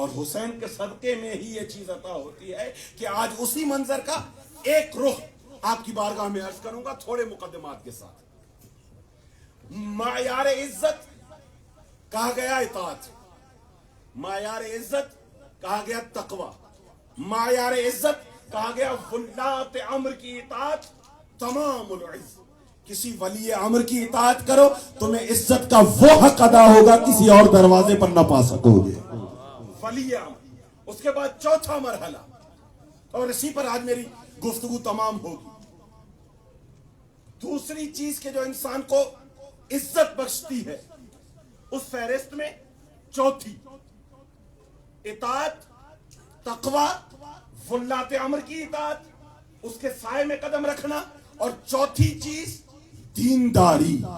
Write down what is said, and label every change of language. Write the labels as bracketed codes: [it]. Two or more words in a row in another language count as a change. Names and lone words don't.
[ur] اور حسین کے صدقے میں ہی یہ چیز عطا ہوتی ہے کہ آج اسی منظر کا ایک رخ آپ کی بارگاہ میں عرض کروں گا تھوڑے مقدمات کے ساتھ. معیار عزت کہا گیا اطاعت، معیار عزت کہا گیا تقوی، معیار عزت کہا گیا ولاۃ امر کی اطاعت تمام العز. کسی ولی امر کی اطاعت کرو تمہیں عزت کا وہ حق ادا ہوگا کسی اور دروازے پر نہ پا سکو گے. ولی امر. اس کے بعد چوتھا مرحلہ، اور اسی پر آج میری گفتگو تمام ہوگی. دوسری چیز کے جو انسان کو عزت بخشتی ہے اس فہرست میں چوتھی اطاعت، تقوی، ولاۃ امر کی اطاعت، اس کے سائے میں قدم رکھنا، اور چوتھی چیز دینداری.